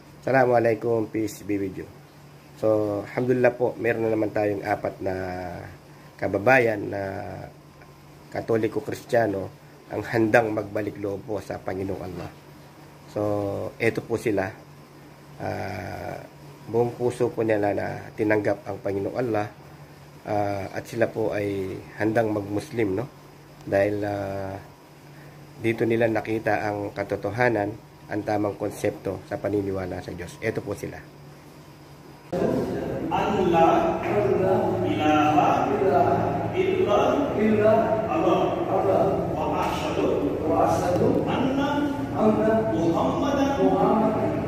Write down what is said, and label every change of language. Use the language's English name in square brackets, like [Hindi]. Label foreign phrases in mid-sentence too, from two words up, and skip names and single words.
[English] Assalamualaikum, peace be with you. [Filipino] So, alhamdulillah po, meron na naman tayong 4 na kababayan na Katoliko-Kristiyano ang handang magbalik loob po sa Panginoong Allah. So, eto po sila. Buong puso po nila na tinanggap ang Panginoong Allah at sila po ay handang mag-Muslim, no? Dahil dito nila nakita ang katotohanan, ang tamang konsepto sa paniniwala sa Diyos. Ito po sila. [Arabic] الله إله إلا الله وأشهد أن محمدا